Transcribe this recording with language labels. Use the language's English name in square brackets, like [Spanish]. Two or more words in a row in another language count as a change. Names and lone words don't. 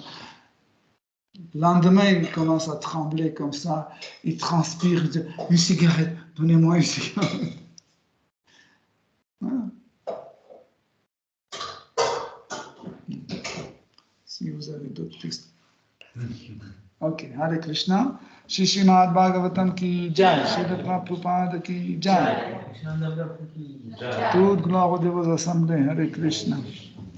[French] » Le lendemain, il commence à trembler comme ça, il transpire, il dit « Une cigarette, donnez-moi une cigarette. » Si vous avez d'autres questions. [Sanskrit] Ok, Hare Krishna. [Hindi] Shri Srimad Bhagavatam ki jai, Srila Prabhupada ki jai. [French] Toute gloire aux assemblées, [Sanskrit] Hare Krishna.